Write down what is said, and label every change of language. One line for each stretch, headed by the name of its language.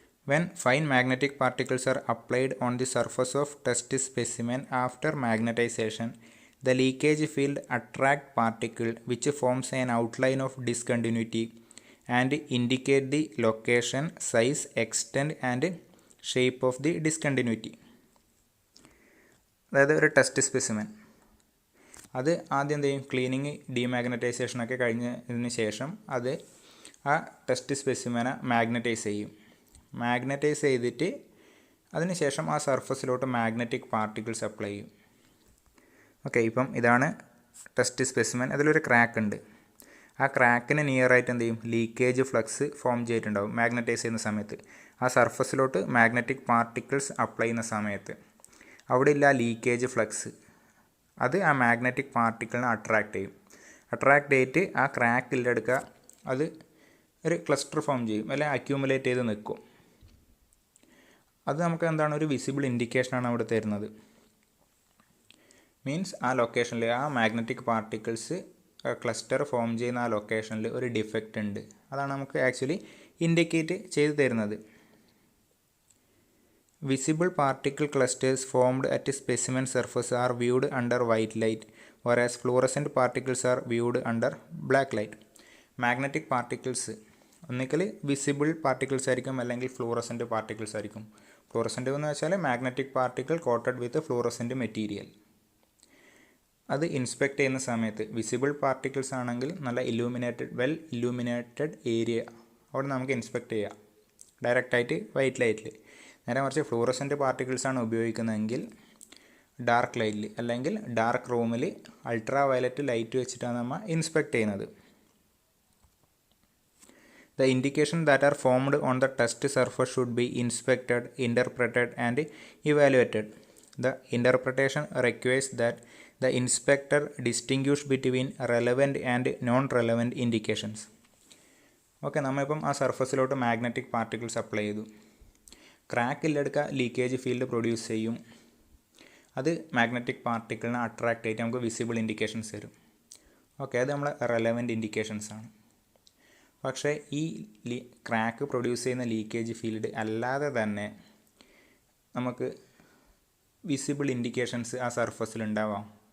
English: When fine magnetic particles are applied on the surface of test specimen after magnetization, the leakage field attract particle which forms an outline of discontinuity and indicate the location, size, extent and shape of the discontinuity.
Malayalam: അതായത് ഒരു test specimen അത് ആദ്യം എന്ത് ചെയ്യും, cleaning ഡീമാഗ്നറ്റൈസേഷനൊക്കെ കഴിഞ്ഞതിന് ശേഷം അത് ആ ടെസ്റ്റ് സ്പെസിമെനെ മാഗ്നറ്റൈസ് ചെയ്യും. മാഗ്നറ്റൈസ് ചെയ്തിട്ട് അതിന് ശേഷം ആ സർഫസിലോട്ട് മാഗ്നറ്റിക് പാർട്ടിക്കിൾസ് അപ്ലൈ ചെയ്യും. ഓക്കെ, ഇപ്പം ഇതാണ് ടെസ്റ്റ് സ്പെസിമെൻ. അതിലൊരു ക്രാക്ക് ഉണ്ട്. ആ ക്രാക്കിന് നിയറായിട്ട് എന്ത് ചെയ്യും, ലീക്കേജ് ഫ്ലക്സ് ഫോം ചെയ്തിട്ടുണ്ടാവും മാഗ്നറ്റൈസ് ചെയ്യുന്ന സമയത്ത്. ആ സർഫസിലോട്ട് മാഗ്നറ്റിക് പാർട്ടിക്കിൾസ് അപ്ലൈ ചെയ്യുന്ന സമയത്ത് അവിടെ ഇല്ല ലീക്കേജ് ഫ്ലക്സ്. അത് ആ മാഗ്നറ്റിക് പാർട്ടിക്കിളിനെ അട്രാക്റ്റ് ചെയ്യും. അട്രാക്റ്റ് ചെയ്തിട്ട് ആ ക്രാക്കിലെടുക്കുക, അത് ഒരു ക്ലസ്റ്റർ ഫോം ചെയ്യും, അല്ലെങ്കിൽ അക്യൂമുലേറ്റ് ചെയ്ത് നിൽക്കും. അത് നമുക്ക് എന്താണ്, ഒരു വിസിബിൾ ഇൻഡിക്കേഷനാണ് അവിടെ തരുന്നത്. മീൻസ് ആ ലൊക്കേഷനിൽ ആ മാഗ്നറ്റിക് പാർട്ടിക്കിൾസ് ക്ലസ്റ്റർ ഫോം ചെയ്യുന്ന ആ ലൊക്കേഷനിൽ ഒരു ഡിഫക്റ്റ് ഉണ്ട്. അതാണ് നമുക്ക് ആക്ച്വലി ഇൻഡിക്കേറ്റ് ചെയ്ത് തരുന്നത്.
English: Visible particle clusters formed at a specimen surface are viewed under white light, whereas fluorescent particles are viewed under black light.
Malayalam: Magnetic particles ഒന്നിക്കൽ visible particles ആയിരിക്കും, അല്ലെങ്കിൽ ഫ്ലൂറസെൻറ്റ് പാർട്ടിക്കിൾസ് ആയിരിക്കും. ഫ്ലൂറസെൻറ്റ് എന്ന് വെച്ചാൽ
English: Magnetic particle coated with fluorescent material.
Malayalam: അത് inspect ചെയ്യുന്ന സമയത്ത് visible particles ആണെങ്കിൽ നല്ല വെൽ ഇല്ലൂമിനേറ്റഡ് ഏരിയ അവിടെ നമുക്ക് ഇൻസ്പെക്ട് ചെയ്യാം ഡയറക്റ്റായിട്ട് വൈറ്റ് ലൈറ്റിൽ. നേരെ മറിച്ച് ഫ്ലൂറസെൻറ്റ് പാർട്ടിക്കിൾസാണ് ഉപയോഗിക്കുന്നതെങ്കിൽ ഡാർക്ക് ലൈറ്റിൽ അല്ലെങ്കിൽ ഡാർക്ക് റൂമിൽ അൾട്രാ വയലറ്റ് ലൈറ്റ് വെച്ചിട്ടാണ് നമ്മൾ ഇൻസ്പെക്ട് ചെയ്യുന്നത്.
English: The indication that are formed on the test surface should be inspected, interpreted and evaluated. The interpretation requires that the inspector distinguish between relevant and non-relevant indications.
Malayalam: Okay, നമ്മളിപ്പം ആ സർഫസിലോട്ട് magnetic particles apply ചെയ്തു. ക്രാക്കിലെടുക്കുക leakage field produce ചെയ്യും. അത് magnetic പാർട്ടിക്കിളിനെ attract ചെയ്തിട്ട് നമുക്ക് visible indications തരും. Okay, അത് നമ്മളെ റെലവൻറ്റ് ഇൻഡിക്കേഷൻസ് ആണ്. പക്ഷേ ഈ ക്രാക്ക് പ്രൊഡ്യൂസ് ചെയ്യുന്ന ലീക്കേജ് ഫീൽഡ് അല്ലാതെ തന്നെ നമുക്ക് വിസിബിൾ ഇൻഡിക്കേഷൻസ് ആ സർഫസിൽ ഉണ്ടാവാം.